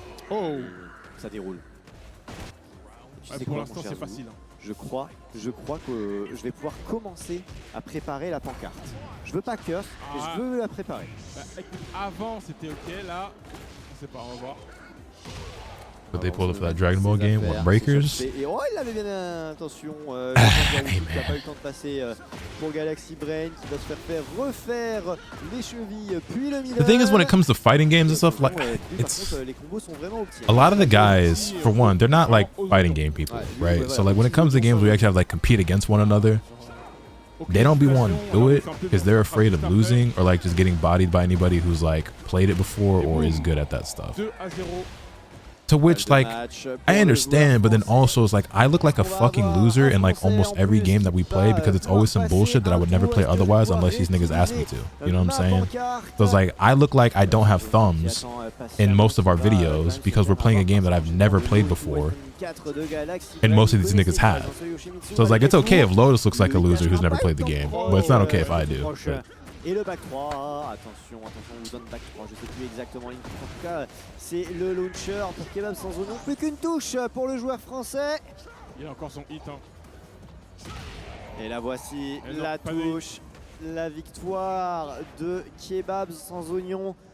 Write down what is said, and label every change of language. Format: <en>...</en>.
<fr>Oh, ça déroule. Ouais, pour l'instant, c'est facile. Hein. Je crois que je vais pouvoir commencer à préparer la pancarte. Je veux pas curse, mais je veux la préparer. Bah, écoute, avant c'était ok, là, on sait pas, on va voir.</fr> <en>But they pulled up for that Dragon Ball game, what, Breakers?</en> <fr>Et oh, il avait bien, attention, qui n'a pas eu le temps de passer pour Galaxy Brain, qui va se faire refaire les chevilles, puis le mineur.</fr> <en>The thing is, when it comes to fighting games and stuff, like, it's a lot of the guys, for one, they're not like fighting game people, right? So like when it comes to games where you actually have to like compete against one another, they don't be wanting to do it because they're afraid of losing or like just getting bodied by anybody who's like played it before or is good at that stuff. To which, like, I understand, but then also it's like I look like a fucking loser in like almost every game that we play because it's always some bullshit that I would never play otherwise unless these niggas ask me to. You know what I'm saying? So it's like I look like I don't have thumbs in most of our videos because we're playing a game that I've never played before, and most of these niggas have. So it's like it's okay if Lotus looks like a loser who's never played the game, but it's not okay if I do. But.</en> <fr>Et le back 3, attention, on vous donne back 3, je sais plus exactement l'input, en tout cas c'est le launcher pour Kebab sans oignon, plus qu'une touche pour le joueur français. Il a encore son hit. Hein. Et la voici, la touche, la victoire de Kebab sans oignon.</fr>